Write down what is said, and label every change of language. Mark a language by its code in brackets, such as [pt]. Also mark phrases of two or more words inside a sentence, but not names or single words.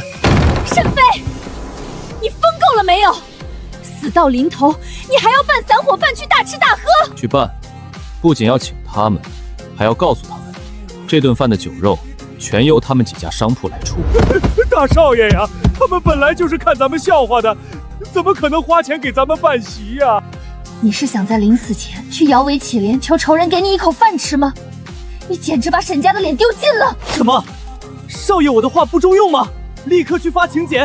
[zh] 沈飛，你瘋夠了沒有？死到臨頭，你還要辦散伙飯去大吃大喝？去辦，不僅要請他們，還要告訴他们，這頓飯的酒肉全由他們幾家商鋪來出。大少爺呀，他們本來就是看咱們笑話的，怎麼可能花錢給咱們辦席呀？你是想在臨死前去搖尾乞憐，求仇人給你一口飯吃嗎？你簡直把沈家的臉丟盡了！什麼？少爺，我的話不中用嗎？立刻去發請柬！